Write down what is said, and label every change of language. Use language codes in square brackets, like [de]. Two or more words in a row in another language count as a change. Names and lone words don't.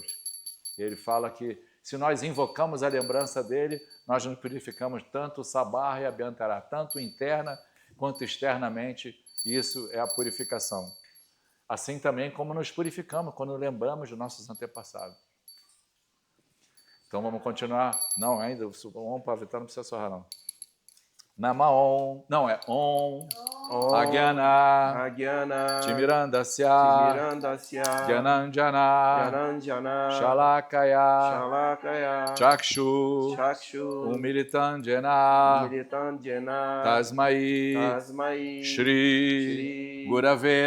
[pt] E ele fala que se nós invocamos a lembrança dele, nós nos purificamos tanto Sabahya e Abhyantara, tanto interna quanto externamente, e isso é a purificação. Assim também como nos purificamos quando lembramos dos nossos antepassados. Então vamos continuar. Não, ainda o [sa] ॐ पवित्र [pt] não precisa sorrar, não. Namaon, não, é [sa] ॐ अज्ञान अज्ञान तिमिरान्धस्य ज्ञानाञ्जन शलाकया चक्षुः उन्मीलिताञ्जन तस्मै श्री गुरवे